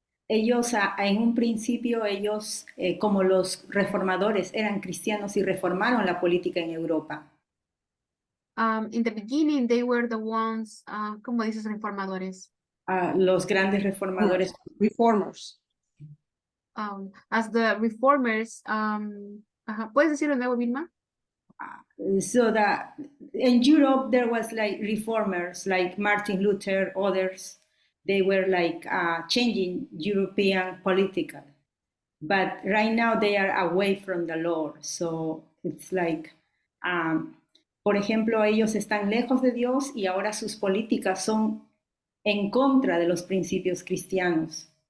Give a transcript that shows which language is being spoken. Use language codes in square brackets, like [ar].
[es] Ellos, en un principio, como los reformadores, eran cristianos y reformaron la política en Europa. [en] In the beginning, they were the ones, [es] ¿cómo dices reformadores? Los grandes reformadores. [en] Reformers. As the reformers, [es] ¿puedes decirlo de nuevo, Vilma? [en] So that in Europe, there was like reformers like Martin Luther, others. They were like changing European political. But right now they are away from the Lord. So it's like, [es] por ejemplo, ellos están lejos de Dios y ahora sus políticas son en contra de los principios cristianos.